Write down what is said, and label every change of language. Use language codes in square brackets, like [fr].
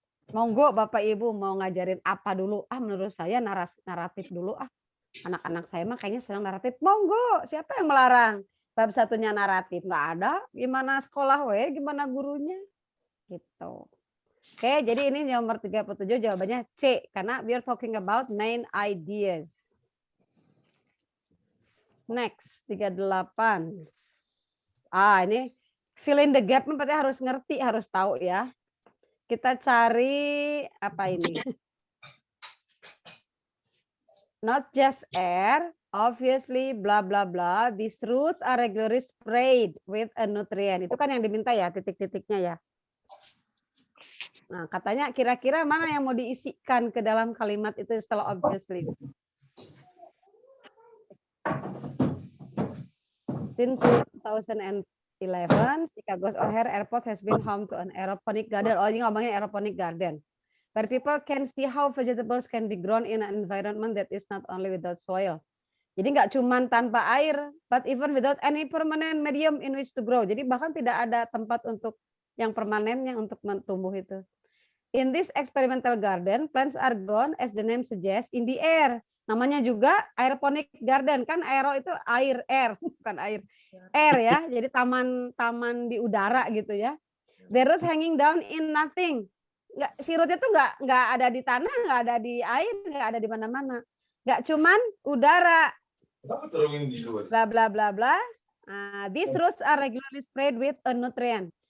[id] Monggo Bapak Ibu mau ngajarin apa dulu? Menurut saya naratif dulu. Anak-anak saya mah kayaknya senang naratif. Monggo, siapa yang melarang? Bab satunya naratif. Nggak ada. Gimana sekolah gimana gurunya? Gitu. Oke, jadi ini nomor 37 jawabannya C. [en] Karena we are talking about main ideas. [id] Next, 38. Ini fill in the gap berarti harus ngerti, harus tahu ya. Kita cari apa ini? [en] Not just air, obviously bla bla bla. These roots are regularly sprayed with a nutrient. [id] Itu kan yang diminta ya, titik-titiknya ya. Nah, katanya kira-kira mana yang mau diisikan ke dalam kalimat itu setelah obviously. [en] Since 2011, Chicago's O'Hare Airport has been home to an aeroponic garden. [id] Oh, ini ngomongin aeroponic garden. [en] Where people can see how vegetables can be grown in an environment that is not only without soil. [id] Jadi nggak cuma tanpa air, [en] but even without any permanent medium in which to grow. [id] Jadi bahkan tidak ada tempat untuk yang permanennya untuk tumbuh itu. [en] In this experimental garden, plants are grown, as the name suggests, in the air. [id] Namanya juga aeroponic garden, kan aero itu air, bukan air ya. Jadi taman di udara gitu ya. [en] The roots hanging down in nothing. [id] Nggak, si rootnya tuh nggak ada di tanah, nggak ada di air, nggak ada di mana-mana. Nggak cuman udara. Bla bla bla bla. [en] These roots are regularly sprayed with a nutrient.